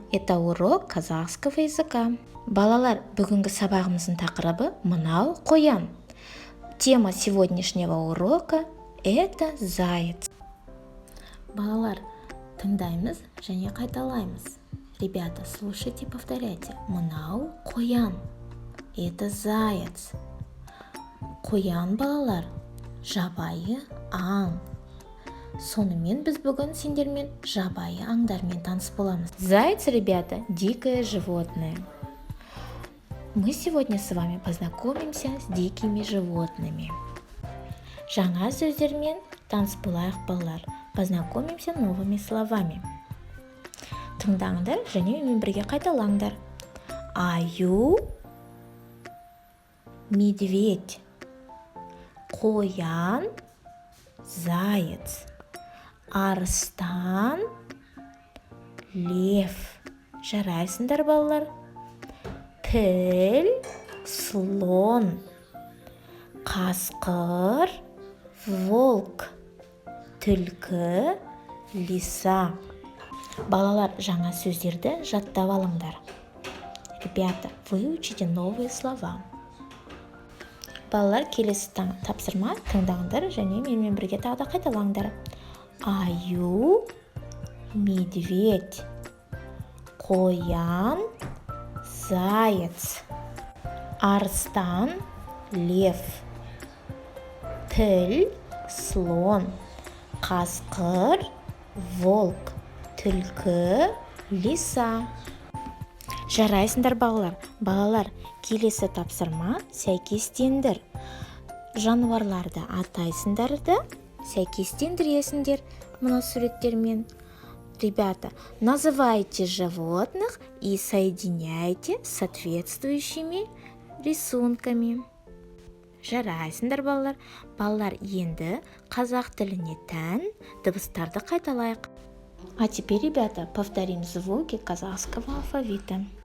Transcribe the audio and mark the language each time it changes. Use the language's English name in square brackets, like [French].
[Russian] Это урок казахского языка. [Kazakh] Балалар, бүгінгі сабағымыздың тақырыбы мынау қоян. [Russian] Тема сегодняшнего урока – это заяц. [Kazakh] Балалар, тыңдаймыз және қайталаймыз. [Russian] Ребята, слушайте, повторяйте. [Kazakh] Мынау қоян. [Russian] Это заяц. [Kazakh] Қоян, балалар, жабайы аң. Сонымен біз бүгін сендермен жабайы аңдармен таныс боламыз. [Russian] Заяц, ребята, дикое животное. Мы сегодня с вами познакомимся с дикими животными. [Kazakh] Жаңа сөздермен таныс болайық, балалар. [Russian] Познакомимся новыми словами. [Kazakh] Тыңдаңдар және менімен бірге қайталаңдар. Аю, медведь, қоян, заяц, арыстан, лев. Жарайсыңдар, балалар. Піл, слон, қасқыр, волк, түлкі, лиса. Балалар, жаңа сөздерді жаттап алыңдар. [Russian] Ребята, выучите новые слова. [Kazakh] Балалар, келесі тапсырма тыңдаңдар және менімен бірге тағы да қайталаңдар. Аю, медведь, қоян, заяц, арыстан, лев, піл, слон, қасқыр, волк, түлкі, лиса. Жарайсыңдар, балалар. Балалар, келесі тапсырма сәйкестендір. Жануарларды атайсыңдар да сәйкестендіресіңдер мына суреттермен. [Russian] Ребята, называйте животных и соединяйте с соответствующими рисунками. [Kazakh] Жарайсыңдар, балалар. Балалар, енді қазақ тіліне тән дыбыстарды қайталайық. [Russian] А теперь, ребята, повторим звуки казахского алфавита.